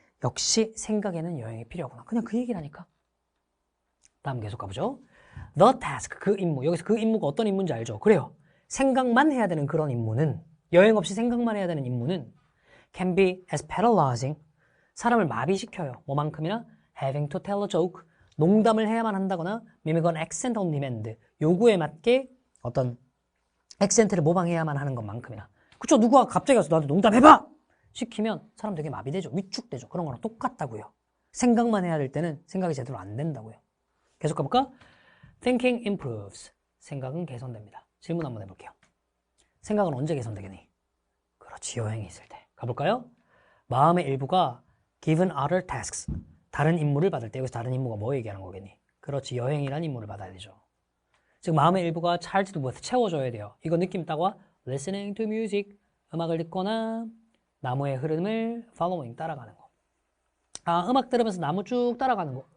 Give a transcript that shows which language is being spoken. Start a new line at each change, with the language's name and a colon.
Korean: 역시 생각에는 여행이 필요하구나. 그냥 그 얘기라니까. 다음 계속 가보죠.
English: The task,
Korean: 그 임무. 여기서 그 임무가 어떤 임무인지 알죠? 그래요. 생각만 해야 되는 그런 임무는, 여행 없이 생각만 해야 되는 임무는
English: can be as paralyzing.
Korean: 사람을 마비시켜요. 뭐만큼이나
English: having to tell a joke.
Korean: 농담을 해야만 한다거나
English: mimic an accent on demand.
Korean: 요구에 맞게 어떤 액센트를 모방해야만 하는 것만큼이나. 그쵸? 누가 갑자기 와서 나한테 농담해봐! 시키면 사람 되게 마비되죠. 위축되죠. 그런 거랑 똑같다고요. 생각만 해야 될 때는 생각이 제대로 안 된다고요. 계속 가볼까?
English: Thinking improves.
Korean: 생각은 개선됩니다. 질문 한번 해볼게요. 생각은 언제 개선되겠니? 그렇지, 여행이 있을 때. 가볼까요? 마음의 일부가
English: given other tasks.
Korean: 다른 임무를 받을 때, 여기서 다른 임무가 뭐 얘기하는 거겠니? 그렇지, 여행이란 임무를 받아야 되죠. 즉 마음의 일부가
English: charged with,
Korean: 채워져야 돼요. 이거 느낌 따고
English: listening to music,
Korean: 음악을 듣거나 나무의 흐름을
English: following,
Korean: 따라가는 거. 음악 들으면서 나무 쭉 따라가는 거.